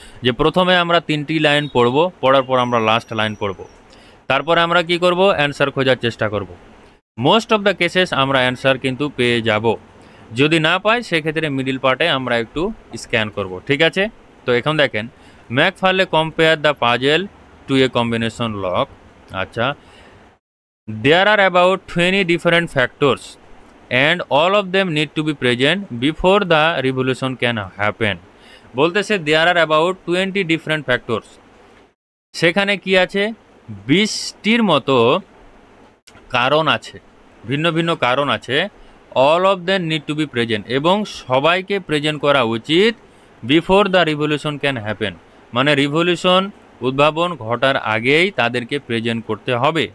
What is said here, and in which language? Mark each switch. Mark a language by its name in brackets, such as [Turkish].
[Bangla] যে প্রথমে আমরা 3টি লাইন পড়ব, পড়ার পর আমরা লাস্ট লাইন পড়ব, তারপরে আমরা কি করব, অ্যান্সার খোঁজার চেষ্টা করব। মোস্ট অফ দ্য কেসেস আমরা অ্যান্সার কিন্তু পেয়ে যাব, যদি না পাই সেক্ষেত্রে মিডিল পার্টে আমরা একটু স্ক্যান করব, ঠিক আছে। তো এখন দেখেন, [English] McFarlane compare the puzzle to a combination lock. আচ্ছা, there are about 20 different factors and all of them need to be present before the revolution can happen। [Bangla] বলতেছে [English] there are about 20 different factors, [Bangla] সেখানে কি আছে 20টির মতো কারণ আছে, ভিন্ন ভিন্ন কারণ আছে। [English] all of them need to be present, [Bangla] এবং সবাইকে প্রেজেন্ট করা উচিত [English] before the revolution can happen, [Bangla] মানে রিভলিউশন উদ্ভাবন ঘটার আগেই তাদেরকে প্রেজেন্ট করতে হবে।